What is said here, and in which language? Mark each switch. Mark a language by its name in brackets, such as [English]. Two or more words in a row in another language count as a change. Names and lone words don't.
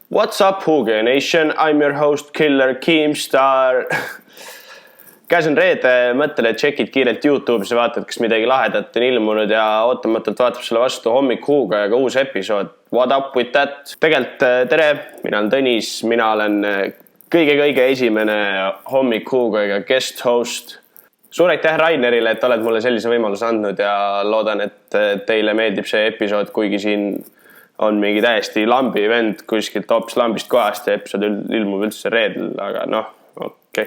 [English] What's up, Huge Nation? I'm your host, Killer Keemstar. [Estonian] Käes on reede, mõtle, et tšekid kiirelt YouTube'is ja vaatad, kas midagi lahedat on ilmunud ja ootamatult vaatab sulle vastu Hommik Huuga ja ka uus episood. [English] What up with that? [Estonian] Tegelt tere, mina olen Tõnis, mina olen kõige esimene Hommik Huuga ja [English] guest host. [Estonian] Suur aitäh Rainerile, et oled mulle sellise võimaluse andnud ja loodan, et teile meeldib see episood, kuigi siin on mingi täiesti lambi vend kuskilt hoopis lambist kohast ja episood ilmub üldse reedel, aga noh, okei.